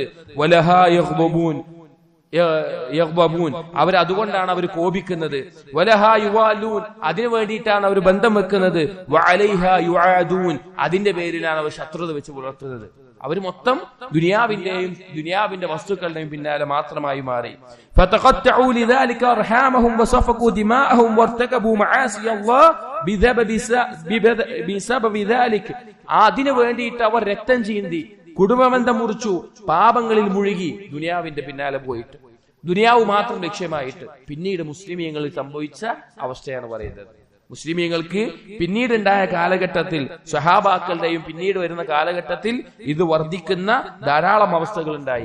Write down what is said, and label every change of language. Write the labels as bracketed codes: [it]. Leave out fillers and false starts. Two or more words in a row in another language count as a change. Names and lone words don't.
[ar] ولها يغضبون, [ml] അവരതുകൊണ്ടാണ് അവർ കോപിക്കുന്നത്. [ar] ولها يوالون, [ml] അതിനു വേണ്ടിയിട്ടാണ് അവർ ബന്ധം വെക്കുന്നത്. [ar] وعليها يعادون, [ml] അതിന്റെ പേരിലാണ് അവർ ശത്രുത വെച്ച് പുലർത്തുന്നത്. അവർ മൊത്തം ദുനിയാവിന്റെ വസ്തുക്കളുടെയും പിന്നാലെ മാത്രമായി മാറി. [ar] فَتَقَطَّعُوا لِذَلِكَ أَرْحَامَهُمْ وَسَفَكُوا دِمَاءَهُمْ وَارْتَكَبُوا مَعَاصِيَ اللَّهِ بِسَبَبِ ذَلِكَ. [ml] അതിനു വേണ്ടിയിട്ട് അവർ രക്തം ചീന്തി, കുടുംബബന്ധം മുറിച്ചു, പാപങ്ങളിൽ മുഴുകി, ദുനിയാവിന്റെ പിന്നാലെ പോയിട്ട്, ദുനിയാവ് മാത്രം ലക്ഷ്യമായിട്ട്. പിന്നീട് മുസ്ലിമീങ്ങളിൽ സംഭവിച്ച അവസ്ഥയാണ് പറയുന്നത്. മുസ്ലിമീങ്ങൾക്ക് പിന്നീടുണ്ടായ കാലഘട്ടത്തിൽ, സ്വഹാബാക്കളുടെയും പിന്നീട് വരുന്ന കാലഘട്ടത്തിൽ ഇത് വർദ്ധിക്കുന്ന ധാരാളം അവസ്ഥകൾ ഉണ്ടായി.